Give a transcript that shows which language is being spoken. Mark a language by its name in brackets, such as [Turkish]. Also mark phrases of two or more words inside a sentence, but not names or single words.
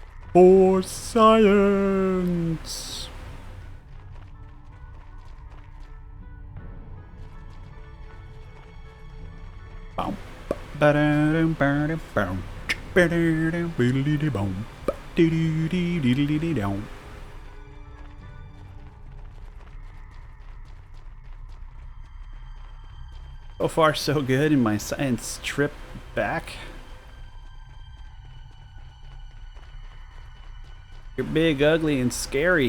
[English] For science. Boom. Ba-da-dum, ba-dum, boom. Ba-da-dum, biddly-dee-boom. Ba-dee-dee-dee-dee-dee-dee-dum. So far, so good in my science trip back. You're big, ugly, and scary.